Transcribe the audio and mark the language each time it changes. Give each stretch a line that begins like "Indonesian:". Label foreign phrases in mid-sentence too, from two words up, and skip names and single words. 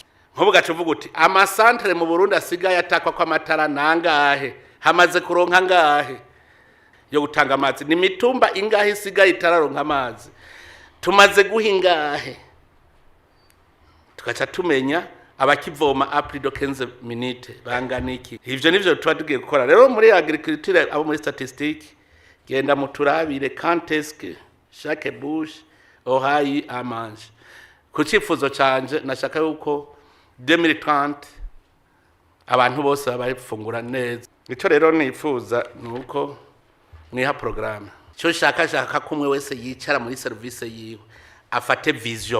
Rundi: Nkubu gacuvuga uti ama centre mu Burundi asigaye atakwa kwa matara nangahe, hamaze kuronka ngahe yo gutanga amazi, ni mitumba ingahe isigaye itararonka amazi, tumaze guhingahe, tukaca tumenya abakivoma
French: après de 15 minutes
Rundi: bangana iki. Ivyo nivyo tugiye gukora rero muri agriculture. Abo muri statistique genda muturabire
French: quand est-ce que chaque bouche aura eu à manger.
Rundi: Ku cifuzo canje nashaka yuko 2030 abantu bose babifungura neza. Ico rero nifuza nuko mwiha programme. Cyo shaka kumwe wese yicara muri service yiwe afate vision.